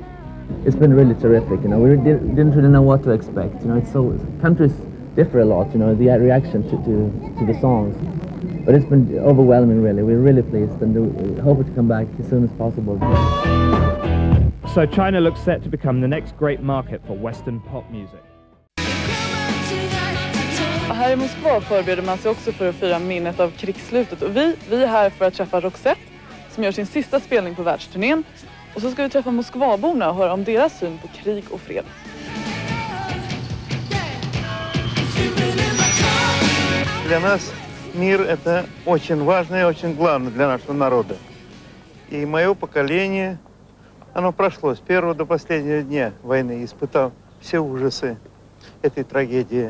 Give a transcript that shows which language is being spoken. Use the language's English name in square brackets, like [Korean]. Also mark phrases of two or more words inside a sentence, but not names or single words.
[English] It's been really terrific, we didn't really know what to expect, countries differ a lot, the reaction to the songs, but it's been overwhelming really. We're really pleased, and we hope to come back as soon as possible. So China looks set to become the next great market for Western pop music. [Swedish] Här i Moskva förbereder man sig också för att fira minnet av krigsslutet. Och vi är här för att träffa Roxette som gör sin sista spelning på världsturnén. Och så ska vi träffa Moskvaborna och höra om deras syn på krig och fred. [Russian] Для нас мир – это очень важно и очень главное для нашего народа. И мое поколение, оно прошло с первого до последнего дня войны, испытав все ужасы этой трагедии.